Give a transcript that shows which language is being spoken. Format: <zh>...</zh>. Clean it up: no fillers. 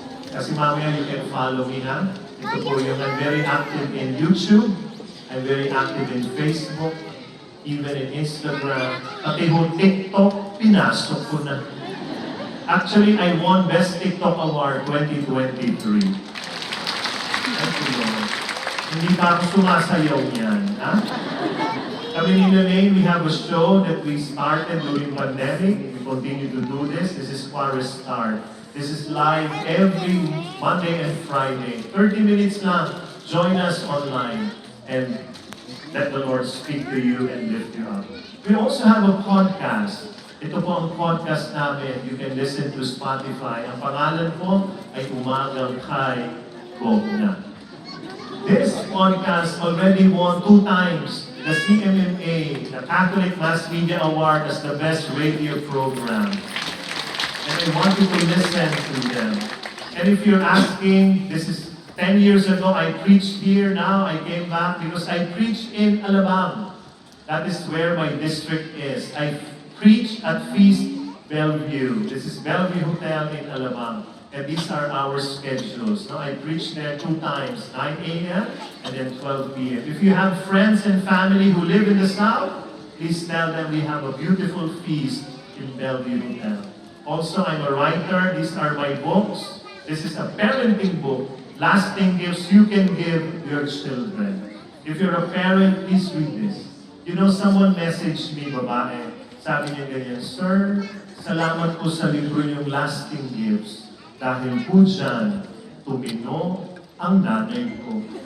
<tl>Kasi mamaya</tl> <en>you can follow me na. Ito po yung, I'm very active in YouTube. I'm very active in Facebook. Even in Instagram.</en> <tl>Pati ho TikTok, pinasok ko na.</tl> <en>Actually, I won Best TikTok Award 2023. Thank you, Lord.</en> <tl>Hindi pa ako sumasayaw niyan, ha? Kami ni Lene,</tl> <en>we have a show that we started during pandemic. We continue to do this. This is Quares Start. This is live every Monday and Friday. 30 minutes</en> <tl>lang.</tl> <en>Join us online. And let the Lord speak to you and lift you up. We also have a podcast.</en> <tl>Ito po ang podcast namin.</tl> <en>You can listen to Spotify.</en> <tl>Ang pangalan po ay Umagang Kay Bogna.</tl> <en>This podcast already won 2 times the CMMA, the Catholic Mass Media Award as the best radio program. And I want you to listen to them. And if you're asking, this is 10 years ago, I preached here. Now I came back because I preached in Alabang. That is where my district is. I preach at Feast Bellevue. This is Bellevue Hotel in Alabang. And these are our schedules. Now I preach there 2 times, 9 a.m. and then 12 p.m. If you have friends and family who live in the South, please tell them we have a beautiful feast in Bellevue Hotel. Also, I'm a writer. These are my books. This is a parenting book. Lasting gifts you can give your children. If you're a parent, please read this. You know, someone messaged me, babae.</en> <tl>Sabi niya ganyan, Sir, salamat po sa libro niyong Lasting Gifts. Dahil po dyan, tumino ang nanay ko.</tl>